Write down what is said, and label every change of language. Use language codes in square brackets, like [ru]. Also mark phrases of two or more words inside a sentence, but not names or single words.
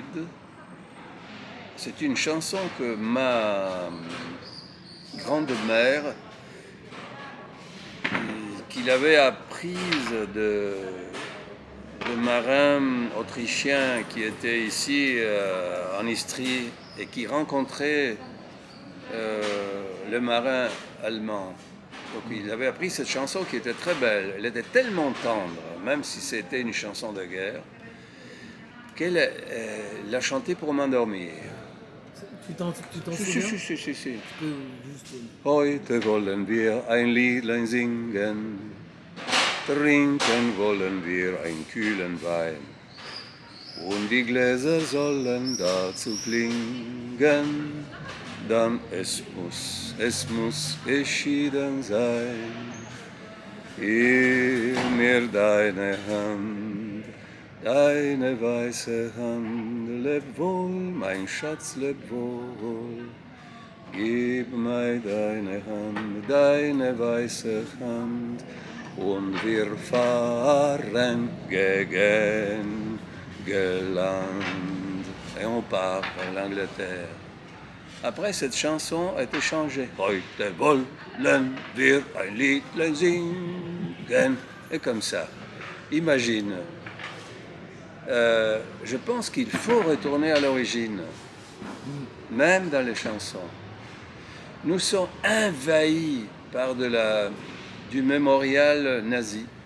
[fr] C'est une chanson que ma grande-mère, qu'il avait apprise de marins autrichiens qui étaient ici en Istrie et qui rencontraient le marin allemand. Donc il avait appris cette chanson qui était très belle. Elle était tellement tendre, même si c'était une chanson de guerre, qu'elle l'a chantée pour m'endormir. Tu t'en souviens? Si. Tu peux juste... [de] Heute wollen wir ein Liedlein singen, trinken wollen wir einen kühlen Wein, und die Gläser sollen dazu klingen, dann es muss geschieden sein. Gib mir deine Hand, deine weiße Hand, leb wohl, mein Schatz, leb wohl. Gib mir deine Hand, deine weiße Hand, und wir fahren gegen Land. [fr] Et on part vers l'Angleterre. Après, cette chanson a été changée. [de] Heute wollen wir ein Liedlein singen. [fr] Et comme ça. Imagine. Je pense qu'il faut retourner à l'origine, même dans les chansons. Nous sommes envahis par du mémorial nazi.